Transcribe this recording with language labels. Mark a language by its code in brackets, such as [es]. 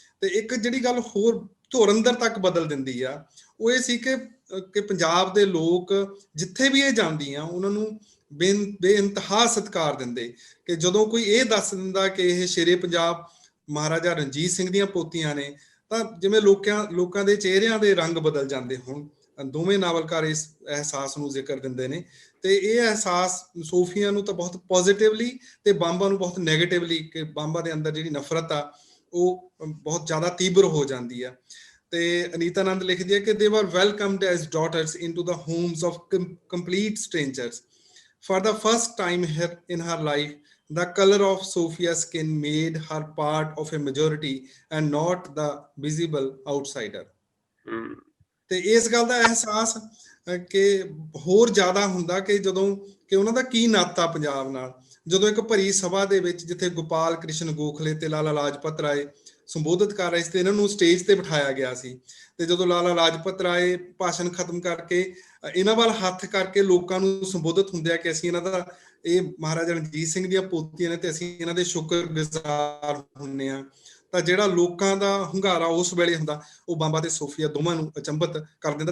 [pa] ਤੇ ਇੱਕ ਜਿਹੜੀ ਗੱਲ ਹੋਰ ਧੁਰੰਦਰ ਤੱਕ ਬਦਲ ਦਿੰਦੀ ਆ, ਉਹ ਇਹ ਸੀ ਕਿ ਪੰਜਾਬ ਦੇ ਲੋਕ ਜਿੱਥੇ ਵੀ ਇਹ ਜਾਂਦੀਆਂ ਉਹਨਾਂ ਨੂੰ ਬੇਇੰਤਹਾ ਸਤਿਕਾਰ ਦਿੰਦੇ, ਕਿ ਜਦੋਂ ਕੋਈ ਇਹ ਦੱਸ ਦਿੰਦਾ ਕਿ ਇਹ ਸ਼ੇਰੇ ਪੰਜਾਬ ਮਹਾਰਾਜਾ ਰਣਜੀਤ ਸਿੰਘ ਦੀਆਂ ਪੋਤੀਆਂ ਨੇ, ਤਾਂ ਜਿਵੇਂ ਲੋਕਾਂ ਦੇ ਚਿਹਰਿਆਂ ਦੇ ਰੰਗ ਬਦਲ ਜਾਂਦੇ। ਹੁਣ ਦੋਵੇਂ ਨਾਵਲਕਾਰ ਇਸ ਅਹਿਸਾਸ ਨੂੰ ਜ਼ਿਕਰ ਦਿੰਦੇ ਨੇ, ਤੇ ਇਹ ਅਹਿਸਾਸ ਸੋਫੀਆ ਨੂੰ ਤਾਂ ਬਹੁਤ ਪੋਜ਼ਿਟਿਵਲੀ ਤੇ ਬਾਂਬਾ ਨੂੰ ਬਹੁਤ ਨੈਗੇਟਿਵਲੀ, ਕਿ ਬਾਂਬਾ ਦੇ ਅੰਦਰ ਜਿਹੜੀ ਨਫ਼ਰਤ ਆ ਉਹ ਬਹੁਤ ਜ਼ਿਆਦਾ ਤੀਬਰ ਹੋ ਜਾਂਦੀ ਆ। ਤੇ ਅਨੀਤਾ ਆਨੰਦ ਲਿਖਦੀ ਹੈ ਕਿ [en] they were welcomed as daughters into the homes of complete strangers. For the first time in her life, the color of Sophia's skin made her part of a majority and not the visible outsider. [pa] ਤੇ ਇਸ ਗੱਲ ਦਾ ਅਹਿਸਾਸ ਕਿ ਹੋਰ ਜ਼ਿਆਦਾ ਹੁੰਦਾ ਕਿ ਜਦੋਂ ਕਿ ਉਹਨਾਂ ਦਾ ਕੀ ਨਾਤਾ ਪੰਜਾਬ ਨਾਲ, ਜਦੋਂ ਇੱਕ ਭਰੀ ਸਭਾ ਦੇ ਵਿੱਚ ਜਿੱਥੇ ਗੋਪਾਲ ਕ੍ਰਿਸ਼ਨ ਗੋਖਲੇ ਤੇ ਲਾਲਾ ਲਾਜਪਤ ਰਾਏ ਸੰਬੋਧਿਤ ਕਰ ਰਹੇ ਸੀ ਤੇ ਇਹਨਾਂ ਨੂੰ ਸਟੇਜ ਤੇ ਬਿਠਾਇਆ ਗਿਆ ਸੀ। ਤੇ ਜਦੋਂ ਲਾਲਾ ਲਾਜਪਤ ਰਾਏ ਭਾਸ਼ਣ ਖਤਮ ਕਰਕੇ ਇਹਨਾਂ ਵੱਲ ਹੱਥ ਕਰਕੇ ਲੋਕਾਂ ਨੂੰ ਸੰਬੋਧਿਤ ਹੁੰਦੇ ਆ ਕਿ ਅਸੀਂ ਇਹਨਾਂ ਦਾ, ਇਹ ਮਹਾਰਾਜਾ ਰਣਜੀਤ ਸਿੰਘ ਦੀਆਂ ਪੋਤੀਆਂ ਨੇ ਤੇ ਅਸੀਂ ਇਹਨਾਂ ਦੇ ਸ਼ੁਕਰਗੁਜ਼ਾਰ ਹੁੰਦੇ ਆ, ਤਾਂ ਜਿਹੜਾ ਲੋਕਾਂ ਦਾ ਹੁੰਗਾਰਾ ਉਸ ਵੇਲੇ ਹੁੰਦਾ ਉਹ ਬੰਬਾ ਤੇ ਸੋਫੀਆ ਦੋਵਾਂ ਨੂੰ ਅਚੰਭਤ ਕਰ ਦਿੰਦਾ।